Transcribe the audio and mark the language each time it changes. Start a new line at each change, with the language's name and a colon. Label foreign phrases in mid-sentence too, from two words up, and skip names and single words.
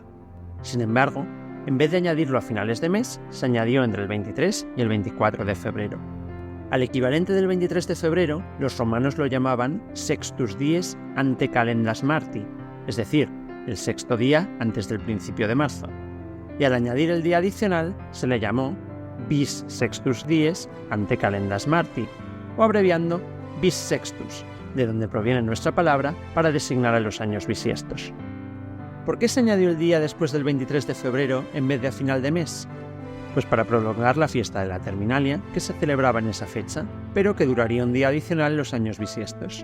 Spanish: Sin embargo, en vez de añadirlo a finales de mes, se añadió entre el 23 y el 24 de febrero. Al equivalente del 23 de febrero, los romanos lo llamaban
Latin: Sextus Dies ante Calendas Marti,
Spanish: es decir, el 6º día antes del principio de marzo. Y al añadir el día adicional, se le llamó
Latin: Bis Sextus Dies ante Calendas Marti,
Spanish: o abreviando
Latin: Bis Sextus,
Spanish: de donde proviene nuestra palabra para designar a los años bisiestos. ¿Por qué se añadió el día después del 23 de febrero en vez de a final de mes? Pues para prolongar la fiesta de la Terminalia, que se celebraba en esa fecha, pero que duraría un día adicional los años bisiestos.